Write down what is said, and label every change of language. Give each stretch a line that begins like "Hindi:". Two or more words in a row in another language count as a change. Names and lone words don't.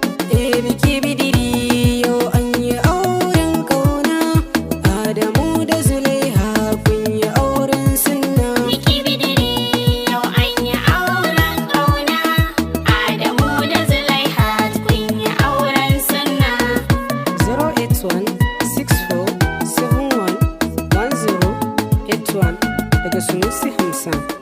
Hausa: Eh, biki bidiri yau an yi auren ƙauna. Adamu da Zulaiha kun yi auren sunna. Biki bidiri yau an yi auren ƙauna. Adamu da Zulaiha kun yi auren sunna.
English: Zero eight one six four seven one one zero eight one
Hausa: daga Sunusi Hamsan.